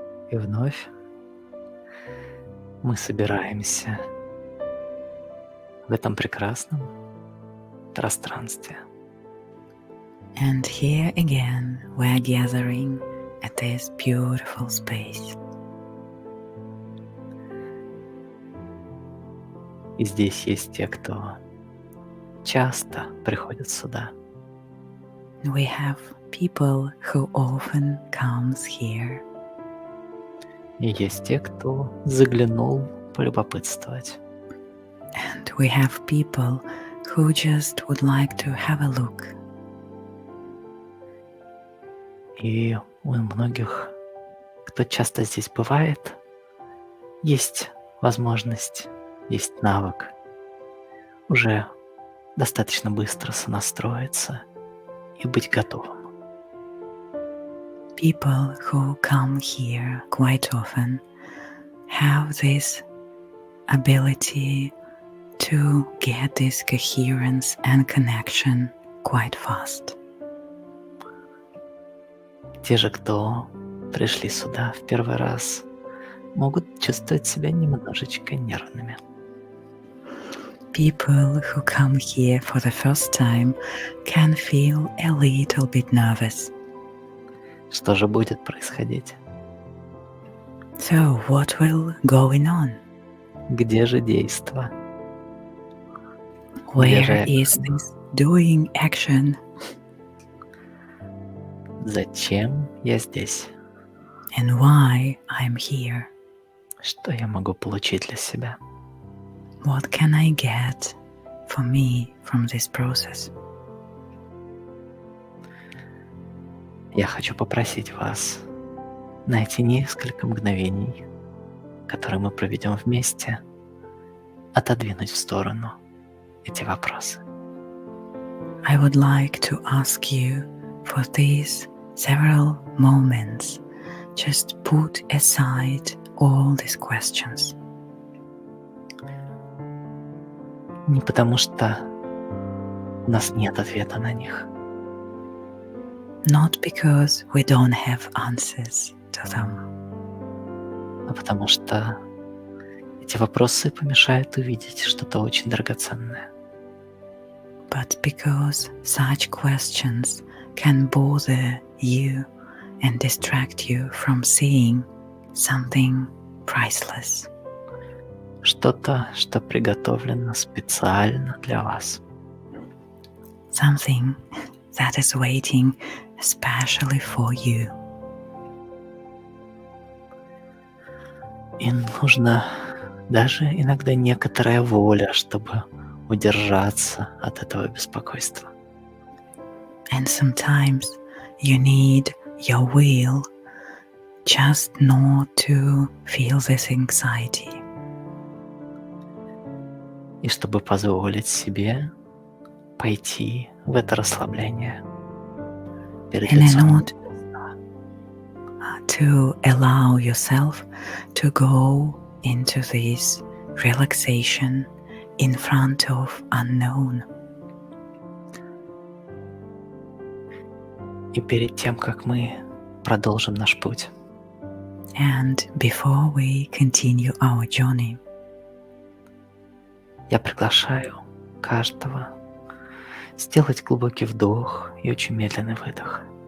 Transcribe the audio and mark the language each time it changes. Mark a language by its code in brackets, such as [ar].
[ru] И вновь мы собираемся в этом прекрасном пространстве. [en] And here again, we're gathering at this beautiful space. [ru] И здесь есть те, кто часто приходят сюда. [en] We have people who often comes here. [ru] И есть те, кто заглянул полюбопытствовать. [en] And we have people who just would like to have a look. [ru] И у многих, кто часто здесь бывает, есть возможность, есть навык уже достаточно быстро сонастроиться и быть готовым. [en] People who come here quite often have this ability to get this coherence and connection quite fast. [ru] Те же, кто пришли сюда в первый раз, могут чувствовать себя немножечко нервными. [en] People who come here for the first time can feel a little bit nervous. [ru] Что же будет происходить? [en] So, what will going on? [ru] Где же действо? [en] Where is this doing action? [ru] Зачем я здесь? [en] And why I'm here? [ru] Что я могу получить для себя? [en] What can I get for me from this process? [ru] Я хочу попросить вас на эти несколько мгновений, которые мы проведем вместе, отодвинуть в сторону эти вопросы. [en] I would like to ask you for these several moments, just put aside all these questions. [ru] Не потому что у нас нет ответа на них, [en] Not because we don't have answers to them, [ru] а потому что эти вопросы помешают увидеть что-то очень драгоценное. [en] but because such questions can bother you and distract you from seeing something priceless. [ru] Что-то, что приготовлено специально для вас. [en] Something that is waiting especially for you. [ru] И нужно даже иногда некоторая воля, чтобы удержаться от этого беспокойства. [en] And sometimes you need your will just not to feel this anxiety. [ru] И чтобы позволить себе пойти в это расслабление перед [en] And [ru] лицом. [en] not to allow yourself to go into this relaxation in front of unknown. [ru] И перед тем, как мы продолжим наш путь, [en] And before we continue our journey, [ru] я приглашаю каждого сделать глубокий вдох и очень медленный выдох.